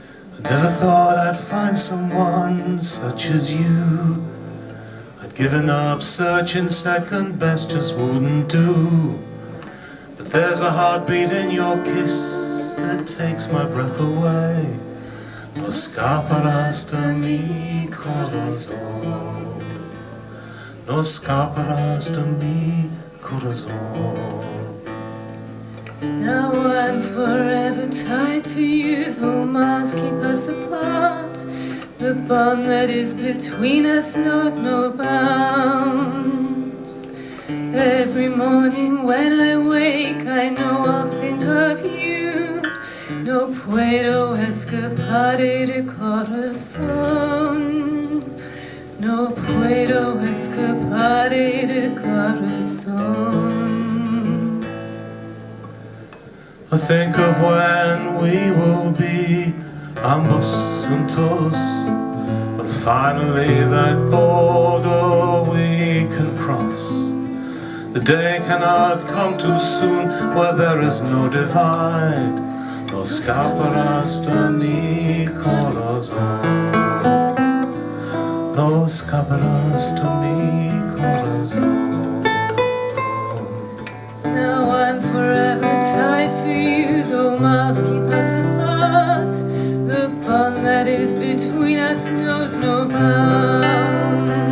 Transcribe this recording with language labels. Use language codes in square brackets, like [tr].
[en] I never thought I'd find someone such as you. I'd given up searching, second best just wouldn't do. But there's a heartbeat in your kiss that takes my breath away. [es] No escaparás de mi corazón. No escaparás de mi corazón. [en] Now I'm forever tied to you, though miles keep us apart. The bond that is between us knows no bounds. Every morning when I wake, I know I'll think of you. [es] No puedo escapar de corazón. No puedo escapar de corazón. [en] I think of when we will be [es] ambos juntos, [en] when finally that border we can cross. The day cannot come too soon where there is no divide. [es] No escaparás de mi corazón. No escaparás de mi corazón. [en] Now I'm forever tied to you, though miles keep us apart. The bond that is between us knows no bounds.